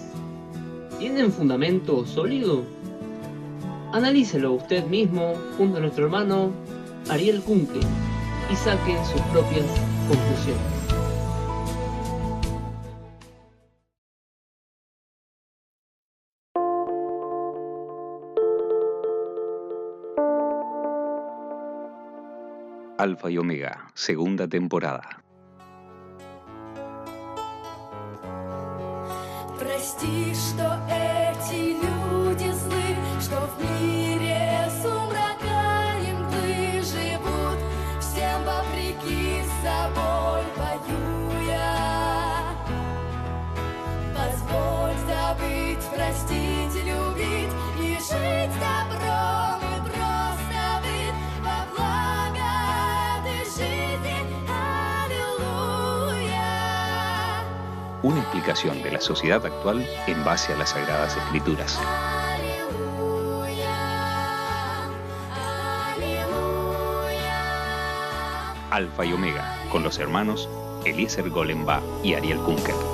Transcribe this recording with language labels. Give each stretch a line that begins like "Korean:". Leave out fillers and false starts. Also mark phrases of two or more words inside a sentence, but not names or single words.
Spanish: ¿Tienen fundamento sólido? Analícelo usted mismo junto a nuestro hermano Ariel Kunkel y saquen sus propias conclusiones. Alfa y Omega, segunda temporada.
Russian: Прости, что эти люди злы, что в мире сумрака им живут, всем вопреки собой воюя. Позволь забыть, простить, любить и жить добром и просто быть во благо этой жизни. Аллилуйя.
Spanish: Una explicación de la sociedad actual en base a las Sagradas Escrituras. Alfa y Omega, con los hermanos Eliezer Golemba y Ariel Kunkel.